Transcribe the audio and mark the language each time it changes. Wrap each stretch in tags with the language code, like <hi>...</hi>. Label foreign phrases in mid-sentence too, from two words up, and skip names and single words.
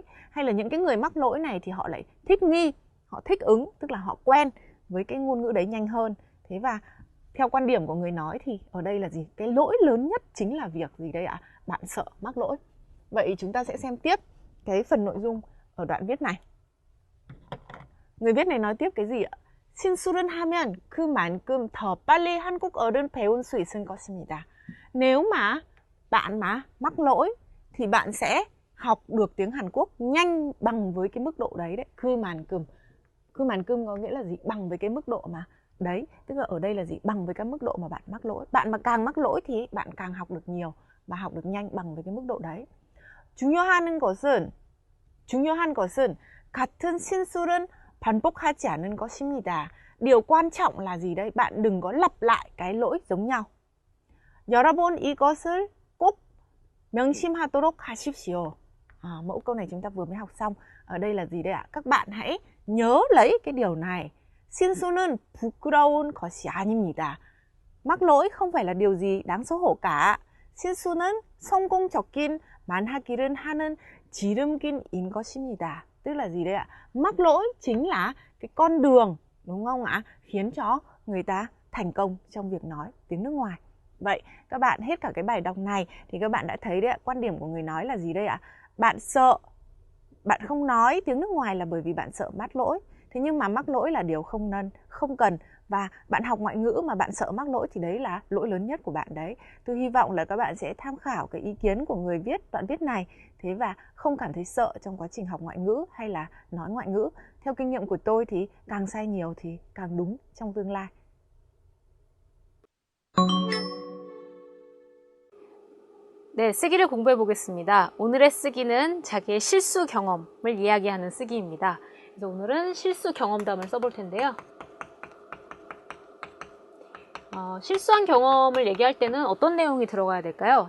<vi>Hay là những cái người mắc lỗi này thì họ lại thích nghi, họ thích ứng, tức là họ quen với cái ngôn ngữ đấy nhanh hơn. Thế và theo quan điểm của người nói thì ở đây là gì? Cái lỗi lớn nhất chính là việc gì đây ạ? Bạn sợ mắc lỗi. Vậy chúng ta sẽ xem tiếp cái phần nội dung ở đoạn viết này. người viết này nói tiếp cái gì ạ?</vi> <ko>실수를 하면 그만큼 더 빨리 한국어를 배울 수 있을 것입니다.</ko> <vi>Nếu mà bạn mắc lỗi thì bạn sẽ học được tiếng Hàn Quốc nhanh bằng với cái mức độ đấy đấy. Cư màn cơm có nghĩa là gì? Bằng với cái mức độ mà đấy, tức là ở đây là gì? Bằng với cái mức độ mà bạn mắc lỗi. Bạn mà càng mắc lỗi thì bạn càng học được nhiều và học được nhanh bằng với cái mức độ đấy.</vi> <ko>중요한 것은 같은 실수는 반복하지 않는 것입니다.</ko> <vi>Điều quan trọng là gì đây? Bạn đừng có lặp lại cái lỗi giống nhau.</vi> <ko>여러분 이것을 꼭 명심하도록 하십시오.</ko> <vi>Mẫu câu này chúng ta vừa mới học xong. Ở đây là gì đây ạ? Các bạn hãy nhớ lấy cái điều này.</vi> <ko>실수는 부끄러운 것이 아닙니다.</ko> <vi>Mắc lỗi không phải là điều gì đáng xấu hổ cả.</vi> <ko>실수는 성공적인만 하기를 하는 지름길인 것입니다.</ko> <vi>Tức là gì đây ạ? Mắc lỗi chính là cái con đường, đúng không ạ? Khiến cho người ta thành công trong việc nói tiếng nước ngoài. Vậy các bạn hết cả cái bài đọc này thì các bạn đã thấy đấy ạ, quan điểm của người nói là gì đây ạ? Bạn sợ, bạn không nói tiếng nước ngoài là bởi vì bạn sợ mắc lỗi. Thế nhưng mà mắc lỗi là điều không cần. Và bạn học ngoại ngữ mà bạn sợ mắc lỗi thì đấy là lỗi lớn nhất của bạn đấy. Tôi hy vọng là các bạn sẽ tham khảo cái ý kiến của người viết đoạn viết này. Thế và không cảm thấy sợ trong quá trình học ngoại ngữ hay là nói ngoại ngữ. Theo kinh nghiệm của tôi thì càng sai nhiều thì càng đúng trong tương lai.</vi> <ko>네, 쓰기를 공부해 보겠습니다. 오늘의 쓰기는 자기의 실수 경험을 이야기하는 쓰기입니다. 그래서 오늘은 실수 경험담을 써볼 텐데요. 실수한 경험을 얘기할 때는 어떤 내용이 들어가야 될까요?</ko>